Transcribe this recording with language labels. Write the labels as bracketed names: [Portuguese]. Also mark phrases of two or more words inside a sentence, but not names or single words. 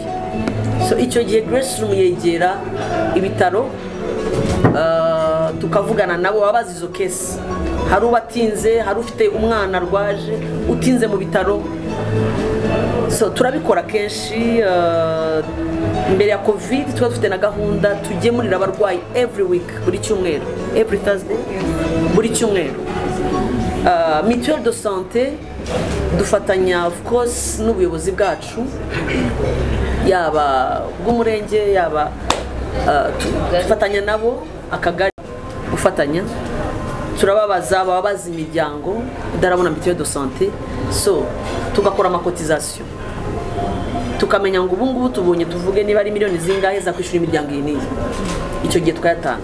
[Kinyarwanda] So icyo gihe Grace Room yegera ibitaro, tukavugana nabo, babazi izo case, hari ubatinze, hari ufite umwana arwaje utinze mu bitaro. So turabikora kenshi. Mbere ya covid tuba dufite na gahunda tugemurira abarwayi [English] every week, [Kinyarwanda] buri cyumweru, [English] every Thursday, [Kinyarwanda] buri cyumweru. [French] Mutuelle de santé [Kinyarwanda] dufatanya [English] of course [Kinyarwanda] n'ubuyobozi bwacu, yaba bw'umurenge yaba dufatanya nabo, akagari gufatanya, turababaza ababaza imiryango idarabona [French] mutuelle de santé, [Kinyarwanda] so tugakora amakotizasiyo, tukamenya ngo ubungubu tubonye tuvuge niba ari miliyoni zingahe za kwishura imiryango iyi niyi, icyo gihe twayatanga.